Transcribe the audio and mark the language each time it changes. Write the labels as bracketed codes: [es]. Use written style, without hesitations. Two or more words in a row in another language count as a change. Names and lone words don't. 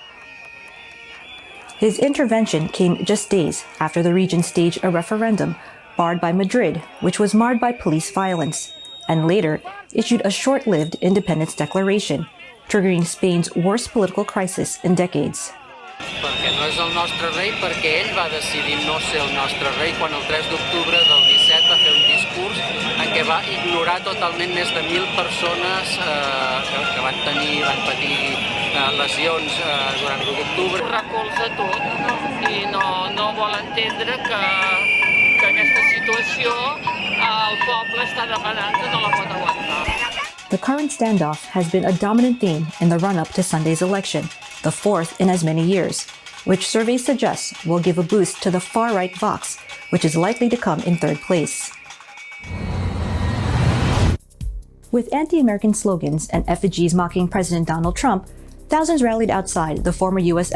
[en] His intervention came just days after the region staged a referendum barred by Madrid, which was marred by police violence, and later issued a short-lived independence declaration, triggering Spain's worst political crisis in decades. [ca] Perquè no és el nostre rei, perquè ell va decidir no ser el nostre rei quan el 3 d'octubre del 17 va fer un discurs en què va ignorar totalment més de 1.000 persones que van patir lesions durant l'1 d'octubre. Recolza tot i no vol entendre que aquesta situació el poble està demanant que no la pot aguantar. [en] The current standoff has been a dominant theme in the run-up to Sunday's election, the fourth in as many years, which surveys suggest will give a boost to the far-right Vox, which is likely to come in third place. With anti-American slogans and effigies mocking President Donald Trump, thousands rallied outside the former U.S.